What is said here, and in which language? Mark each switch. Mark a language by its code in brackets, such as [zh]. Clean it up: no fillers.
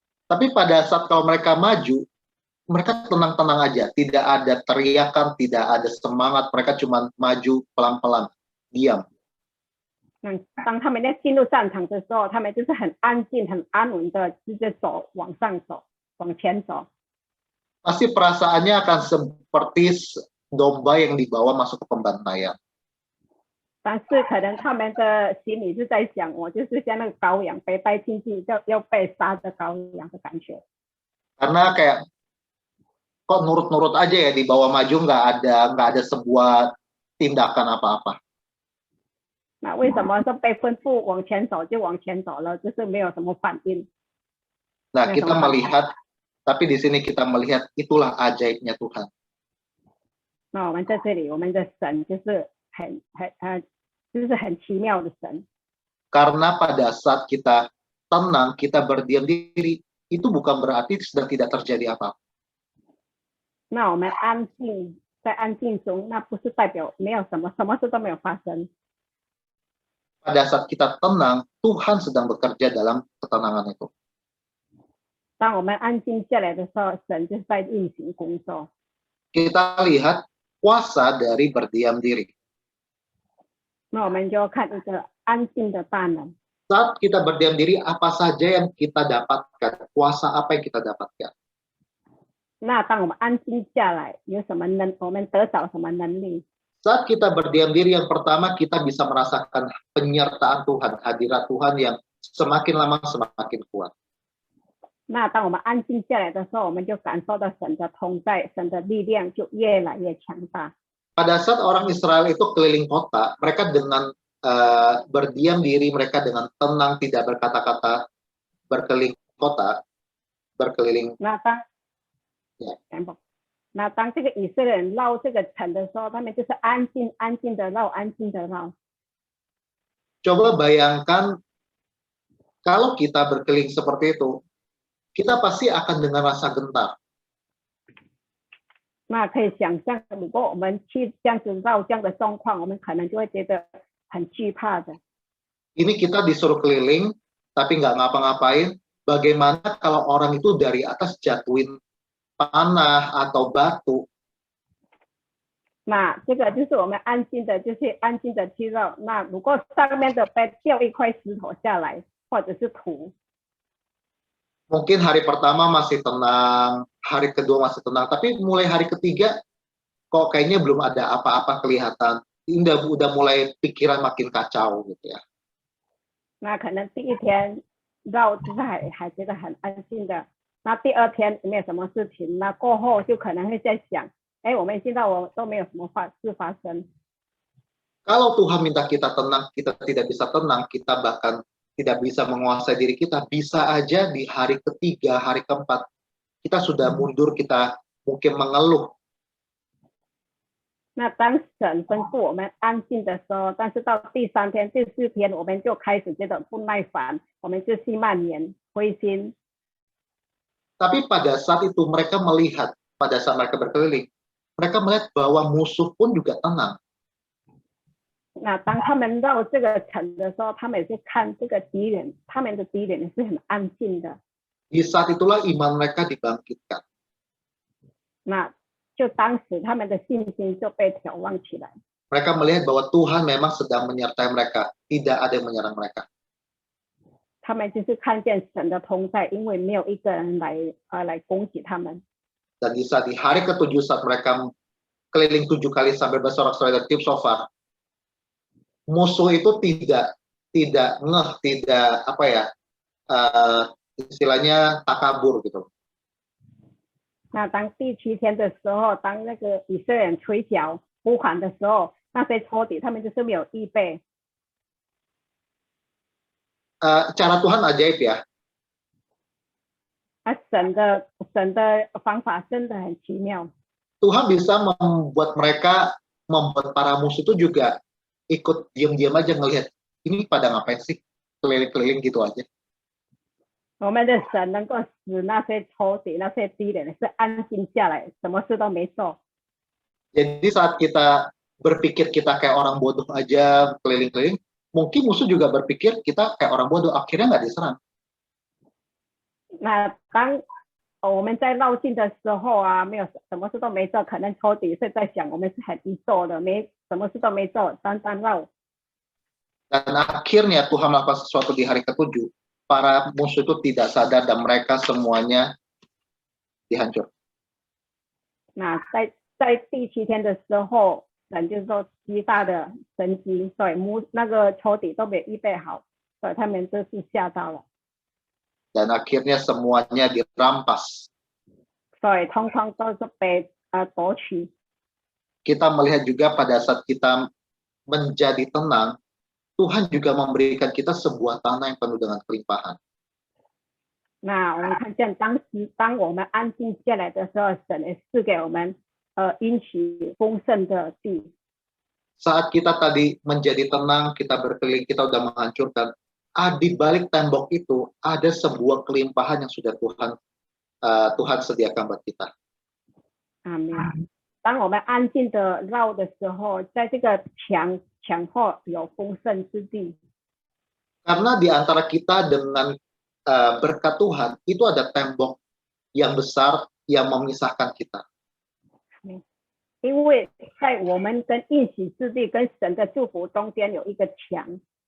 [id] Tapi pada saat kalau mereka maju, mereka tenang-tenang aja, tidak ada teriakan, tidak ada semangat, mereka cuma maju pelan-pelan, diam. [zh] 当他们在进入战场的时候，他们就是很安静、很安稳的直接走，往上走，往前走。 [id] Pasti perasaannya akan seperti domba yang dibawa masuk ke pembantaian. [zh] 但是可能他们的心里是在想，我就是像那个羔羊被带进去要被杀的羔羊的感觉。 [id] Karena kayak kok nurut-nurut aja ya dibawa maju nggak ada sebuah tindakan apa-apa. [zh] 那为什么说被吩咐往前走就往前走了，就是没有什么反应？ [id] Nah, kita melihat, tapi di sini kita melihat itulah ajaibnya Tuhan. [zh] 那我们在这里，我们的神就是很奇妙的神。 [id] Karena pada saat kita tenang, kita berdiam diri, itu bukan berarti sedang tidak terjadi apa-apa. [zh] 那我们安静，在安静中，那不是代表没有什么事都没有发生。 [id] Pada saat kita tenang, Tuhan sedang bekerja dalam ketenangan itu. [zh] 当我们安静下来的时候，神就是在运行工作。 [id] Kita lihat kuasa dari berdiam diri. [zh] 那我们就看一个安静的大能。 [id] Saat kita berdiam diri, apa saja yang kita dapatkan? Kuasa apa yang kita dapatkan? [zh] 那当我们安静下来，有什么我们得着什么能力？ [id] Saat kita berdiam diri, yang pertama kita bisa merasakan penyertaan Tuhan, hadirat Tuhan yang semakin lama semakin kuat. [zh] 那当我们安静下来的时候，我们就感受到神的同在，神的力量就越来越强大。 [id] Pada saat orang Israel itu keliling kota, mereka dengan berdiam diri, mereka dengan tenang, tidak berkata-kata, berkeliling kota, berkeliling. [zh] 那当这个以色列人绕这个城的时候，他们就是安静的绕，安静的绕。 [id] Coba bayangkan kalau kita berkeliling seperti itu, kita pasti akan dengan rasa gentar. [zh] 那可以想象，如果我们去这样子绕这样的状况，我们可能就会觉得很惧怕的。 [id] Ini kita disuruh keliling, tapi nggak ngapa-ngapain. Bagaimana kalau orang itu dari atas jatuhin panah atau batu. [zh] 那这个就是我们安心的，就是安心的去绕。那如果上面的被掉一块石头下来，或者是土， [id] Mungkin hari pertama masih tenang, hari kedua masih tenang, tapi mulai hari ketiga kok kayaknya belum ada apa-apa kelihatan. Udah mulai pikiran makin kacau gitu ya. [zh] 那可能第一天绕就是还觉得很安心的，那第二天没有什么事情，那过后就可能会在想，哎，我们现在都没有什么事发生。 [id] Kalau Tuhan minta kita tenang, kita tidak bisa tenang, kita bahkan tidak bisa menguasai diri kita, bisa aja di hari ketiga, hari keempat, kita sudah mundur, kita mungkin mengeluh. [zh] 那当神吩咐我们安静的时候，但是到第三天、第四天，我们就开始觉得不耐烦，我们就心蔓延、灰心。 [id] Tapi pada saat itu mereka melihat, pada saat mereka berkeliling, mereka melihat bahwa musuh pun juga tenang. [zh] 那当他们绕这个城的时候，他们也是看这个敌人，他们的敌人也是很安静的。 [id] Di saat itulah iman mereka dibangkitkan. [zh] 那就当时他们的信心就被挑旺起来。 [id] Mereka melihat bahwa Tuhan memang sedang menyertai mereka, tidak ada yang menyerang mereka. [zh] 他们就是看见神的同在，因为没有一个人来攻击他们。 [id] Dan di hari ketujuh saat mereka keliling 7 kali sampai bersorak-sorai dan tiup shofar, musuh itu tidak ngeh, tidak apa ya, istilahnya takabur gitu. [zh] 那当第7天的时候，当那个以色列人吹角呼喊的时候，那些仇敌他们就是没有预备。 [id] Cara Tuhan ajaib ya. [zh] 神的方法真的很奇妙。 [id] Tuhan bisa membuat para musuh itu juga ikut diam-diam aja ngelihat ini pada ngapain sih keliling-keliling gitu aja. [zh] 我们的神能够使那些仇敌、那些敌人是安静下来，什么事都没做。 [id] Jadi saat kita berpikir kita kayak orang bodoh aja keliling-keliling, mungkin musuh juga berpikir kita kayak orang bodoh, akhirnya nggak diserang. [zh] 那当我们在绕境的时候啊，没有什么事都没做，可能仇敌是在想我们是很愚拙的，什么事都没做，单单绕。 [id] Dan akhirnya Tuhan melakukan sesuatu di hari ketujuh, para musuh itu tidak sadar dan mereka semuanya dihancur. [zh] 那在第7天的时候，神就说极大的神迹，所以那个仇敌都没预备好，所以他们就是吓到了， [id] Dan akhirnya semuanya dirampas. [zh] 所以通通都是被夺取。 [id] Kita melihat juga pada saat kita menjadi tenang, Tuhan juga memberikan kita sebuah tanah yang penuh dengan kelimpahan. [zh] 那我们看见当我们安静下来的时候，神也赐给我们应许丰盛的地。 [id] Saat kita tadi menjadi tenang, kita berkeliling, kita udah menghancurkan. Di balik tembok itu ada sebuah kelimpahan yang sudah Tuhan sediakan buat kita. [zh] 阿门。当我们安静的绕的时候，在这个墙后有丰盛之地。 [id] Karena di antara kita dengan berkat Tuhan, itu ada tembok yang besar yang memisahkan kita. [zh] 因为在我们跟应许之地跟神的祝福中间有一个墙，